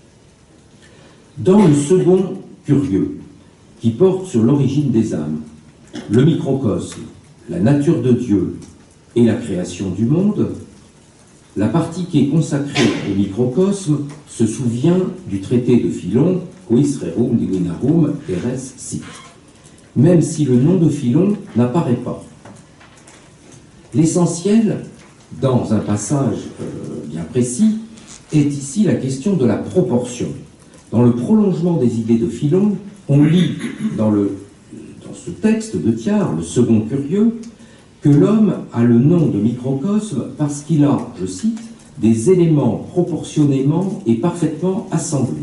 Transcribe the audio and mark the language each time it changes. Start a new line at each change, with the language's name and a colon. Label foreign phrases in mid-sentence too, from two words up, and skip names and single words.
French: Dans le second curieux, qui porte sur l'origine des âmes, le microcosme, la nature de Dieu et la création du monde, la partie qui est consacrée au microcosme se souvient du traité de Philon, Quis rerum divinarum eres sit, même si le nom de Philon n'apparaît pas. L'essentiel, dans un passage bien précis, est ici la question de la proportion. Dans le prolongement des idées de Philon, on lit dans ce texte de Thiard, le second curieux, que l'homme a le nom de microcosme parce qu'il a, je cite, des éléments proportionnément et parfaitement assemblés.